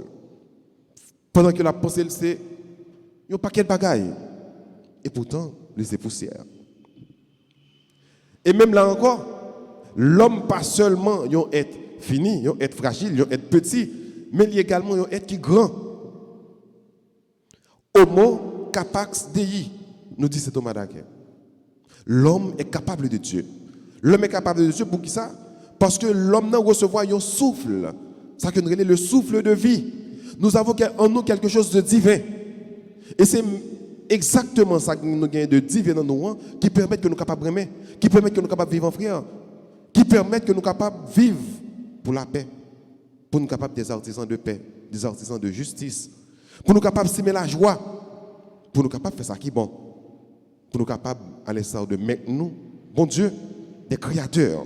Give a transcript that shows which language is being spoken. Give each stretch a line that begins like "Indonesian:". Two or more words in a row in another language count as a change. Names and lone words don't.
French: Pendant que la pensée, c'est un paquet de bagailles. Et pourtant, les poussières. Et même là encore, l'homme pas seulement un être fini, un être fragile, un être petit, mais il y a également un être qui est grand.
Latin: Homo capax Dei,
French: nous dit Saint Thomas d'Aquin. L'homme est capable de Dieu. L'homme est capable de Dieu pour qui ça? Parce que l'homme n'a recevoir un souffle. Ça que nous appelons le souffle de vie. Nous avons en nous quelque chose de divin. Et c'est exactement ça que nous avons de divin dans nous, qui permet que nous soyons capables d'aimer, qui permet que nous soyons capables de vivre en frère, qui permet que nous soyons capables de vivre pour la paix, pour nous capables des artisans de paix, des artisans de justice, pour nous capables de s'aimer la joie, pour nous capables de faire ça qui est bon, pour nous capables, à l'instar de mettre nous, bon Dieu, des créateurs.